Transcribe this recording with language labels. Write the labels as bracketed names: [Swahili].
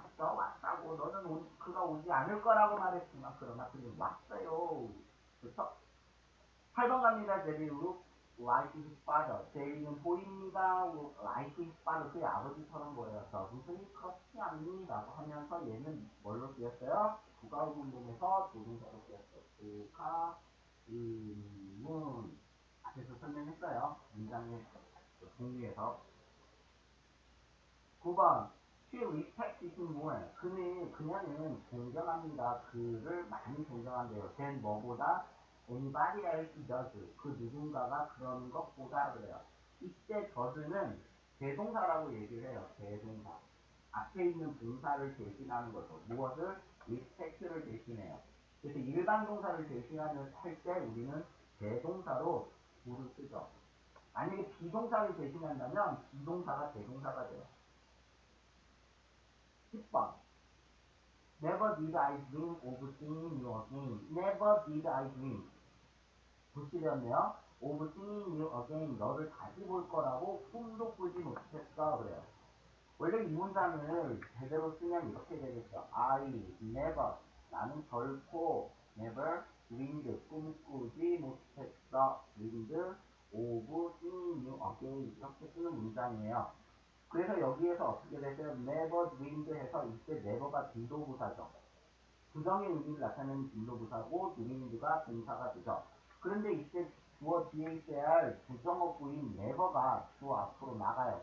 [Korean] 왔다고 너는 그가 오지 않을 거라고 말했지만 그러나 그는 왔어요. 그래서 8번 갑니다. [English] 제리로 like his father. [Korean] 제리는 보입니다. like his father. 그의 아버지처럼 보여서 무슨 그렇지 않니라고 하면서 얘는 뭘로 쓰였어요? 부가 의문문에서 조동사로 쓰였어요. 부가 의문 앞에서 설명했어요. 문장의 종류에서. [English] 9번 She respects him more. 그녀는 존경합니다. [Korean] 그를 많이 존경한대요. [English] than 뭐보다 anybody else does. [Korean] 그 누군가가 그런 것보다 그래요. 이때 does는 대동사라고 얘기를 해요. 대동사. 앞에 있는 동사를 대신하는 거죠. 무엇을? respect를 대신해요. 그래서 일반 동사를 대신하는 할 때 우리는 대동사로 do를 쓰죠. 만약에 비동사를 대신한다면 비동사가 대동사가 돼요. [English] 10번 Never did I dream of seeing you again. Never did I dream. 부시렸네요. Of seeing you again. [Korean] 너를 다시 볼 거라고 꿈도 꾸지 못했어. 그래요. 원래 이 문장을 제대로 쓰면 이렇게 되겠죠. I never. 나는 결코 never dreamed. 꿈꾸지 못했어. [English] dreamed of seeing you again. [Korean] 이렇게 쓰는 문장이에요. 그래서 여기에서 어떻게 됐어요? never dreamed 해서 이때 never가 빈도부사죠. 부정의 의미를 나타내는 빈도부사고 dreamed가 동사가 되죠. 그런데 이때 주어 뒤에 있어야 할 부정어구인 never가 주어 앞으로 나가요.